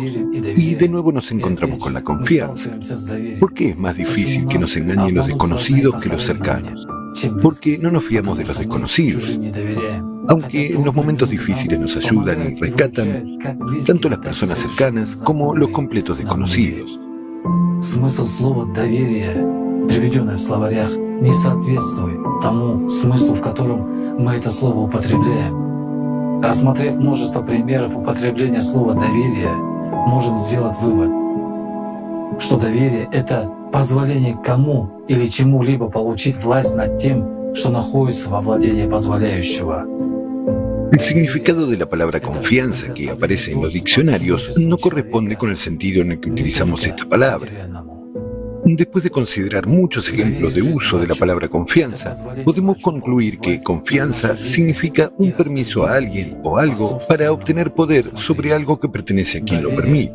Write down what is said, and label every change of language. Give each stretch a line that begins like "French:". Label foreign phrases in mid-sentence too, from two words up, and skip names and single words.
Spanish: Y de nuevo nos encontramos con la confianza. ¿Por qué es más difícil que nos engañen los desconocidos que los cercanos? Porque no nos fiamos de los desconocidos. Aunque en los momentos difíciles nos ayudan y rescatan tanto las personas cercanas como los completos desconocidos.
Russian: Смысл слова «доверие», приведенное в словарях, не соответствует тому смыслу, в котором мы это слово употребляем. Рассмотрев множество примеров употребления слова «доверие», можем сделать вывод, что доверие — это позволение кому или чему-либо получить власть над тем, что находится во владении позволяющего.
Spanish: El significado de la palabra confianza que aparece en los diccionarios no corresponde con el sentido en el que utilizamos esta palabra. Después de considerar muchos ejemplos de uso de la palabra confianza, podemos concluir que confianza significa un permiso a alguien o algo para obtener poder sobre algo que pertenece a quien lo permite.